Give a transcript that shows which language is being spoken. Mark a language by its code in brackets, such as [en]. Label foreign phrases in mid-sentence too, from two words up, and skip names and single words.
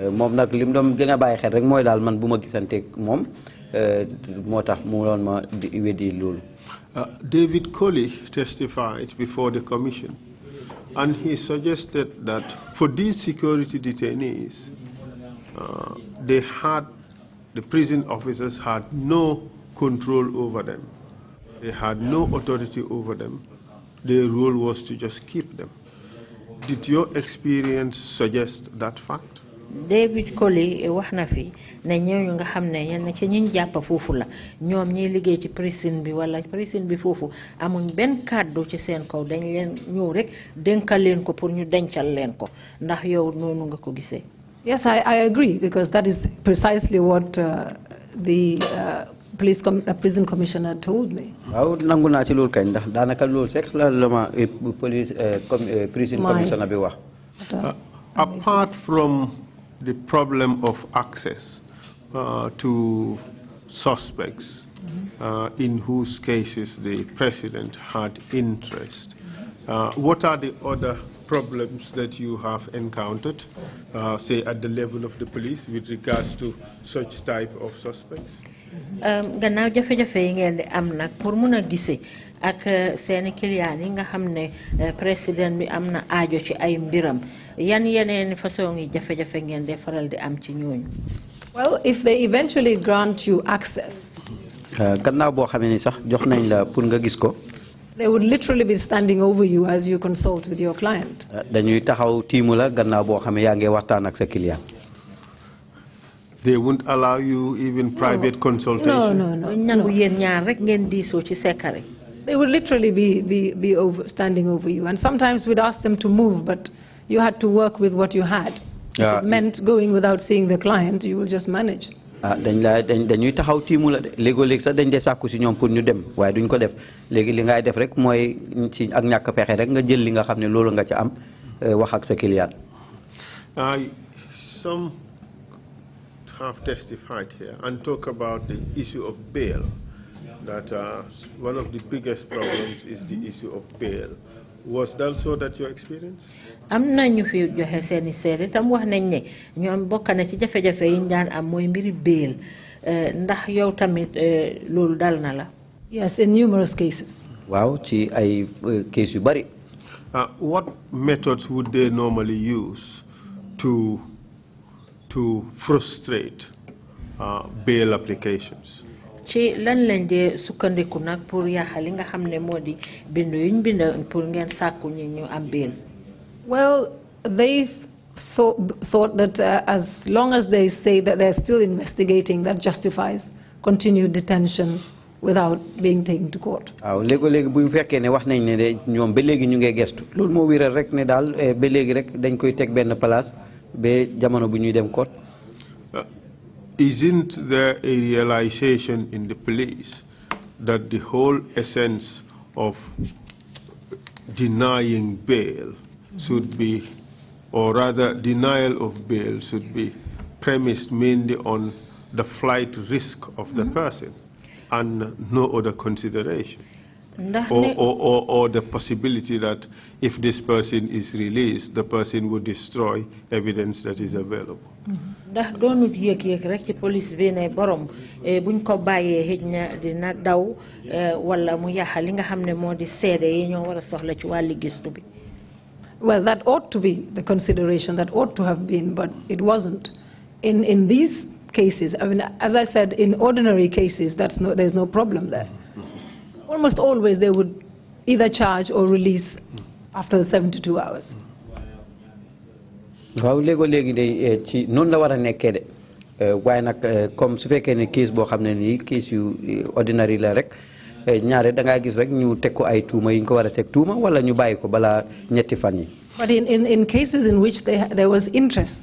[en] David Colley testified before the commission, and he suggested that for these security detainees, the prison officers had no control over them. They had no authority over them. Their role was to just keep them. Did your experience suggest that fact? [wo] David Colley wax na fi ne ñooñu nga xam ne yenn ci ñi jàpp foofu la ñoom ñiy liggéey ci prison bi wala prison bi foofu amuñ benn kàddu ci seen kaw dañ leen ñëw rek dénkal leen ko pour ñu dencal leen ko ndax yow noonu nga ko gisee. [en] Yes, I agree, because that is precisely what the prison commissioner told me. [wo] waaw nangu naa ci loolu kañ ndax daanaka loolu sax la ma [en] prison commissioner [wo] bi wax. [en] Apart from the problem of access to suspects in whose cases the president had interest, what are the other problems that you have encountered, say at the level of the police, with regards to such type of suspects? [wo] Gannaaw jafe-jafe yi ngeen di am nag pour mun a gisee ak seeni client yi nga xam ne président bi am na aajo ci ay mbiram yan yeneen façon yi jafe-jafe ngeen di faral di am ci ñooñu. [en] Well, if they eventually grant you access, [wo] gannaaw boo xamee ni sax jox nañ la pour nga gis ko. [en] They would literally be standing over you as you consult with your client. [wo] dañuy taxaw tiimu la gannaaw boo xamee yaa ngi waxtaan ak sa client. [en] They won't allow you even private consultation? No. [wo] nangu yéen ñaar rek ngeen diisoo ci secret. [en] They would literally be standing over you. And sometimes we'd ask them to move, but you had to work with what you had. If it meant going without seeing the client, you will just manage. [wo] dañuy taxaw tiimu la de léegoo-léeg sax dañ dee sàkku si ñoom pour ñu dem waaye duñ ko def léegi li ngay def rek mooy ci ak ñàkk pexe rek nga jël li nga xam ne loolu nga ca am wax ak sa client. [en] Some have testified here and talk about the issue of bail, that one of the biggest problems is the issue of bail. Was that so that your experience? [wo] am na ñu fi joxe seeni seede tam wax nañ ne ñoom bokk na ci jafe-jafe yi ñu daan am mooy mbiri bail ndax yow tamit loolu dal na la. [en] Yes, in numerous cases. [wo] waaw ci ay case yu bari. [en] What methods would they normally use to frustrate bail applications? [wo] ci lan lañ dee sukkandiku nag pour yaaxal li nga xam ne moo di bindu yuñ bind pour ngeen sàkku ñi ñu am bail. [en] Well, they thought that as long as they say that they're still investigating, that justifies continued detention without being taken to court. [wo] waaw léegi bu ñu fekkee ne wax nañ ne de ñoom ba léegi ñu ngi gestu loolu moo wéral rek ne daal ba léegi rek dañ koy teg benn place ba jamono bu ñuy dem court. [en] Isn't there a realization in the police that the whole essence of denying bail should be, or rather denial of bail should be premised mainly on the flight risk of the person and no other consideration? Or the possibility that if this person is released, the person would destroy evidence that is available. [wo] ndax doonut yëg-yëg rek ci police bi ne borom buñ ko bàyyee xëj na dina daw wala mu yàqa li nga xam ne moo di seede yi ñoo war a soxla ci wàlli gistu bi. [en] Well, that ought to be the consideration, that ought to have been, but it wasn't. In these cases, I mean, as I said, in ordinary cases, there's no problem there. Almost always they would either charge or release after the 72 hours. [wo] waaw léegi de ci noonu la war a nekkee de waaye nag comme su fekkee ne case boo xam ne nii case yu ordinary la rek ñaare da ngaa gis rek ñu teg ko ay tuuma yi ñu ko war a teg tuuma wala ñu bàyyi ko balaa ñetti fan yi. [en] But in cases in which there was interest.